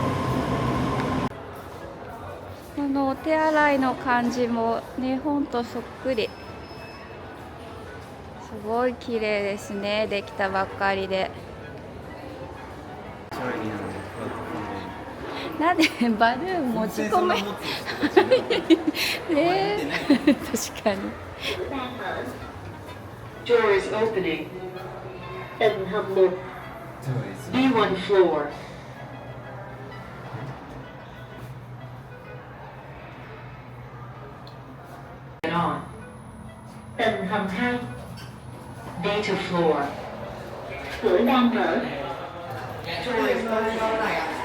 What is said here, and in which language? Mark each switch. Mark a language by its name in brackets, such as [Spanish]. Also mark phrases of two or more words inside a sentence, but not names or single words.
[Japanese] このお手洗いの感じも日本とそっくり。すごい綺麗ですね、できたばっかりで。なんでバルーン持ち込め確かに。 [English] Door is opening. [Vietnamese] Tầng hầm 1. [English] B1 floor. Get on. [Vietnamese] Tầng hầm 2. [English] Data floor. [Vietnamese] Cửa đang mở. [English] Door is opening.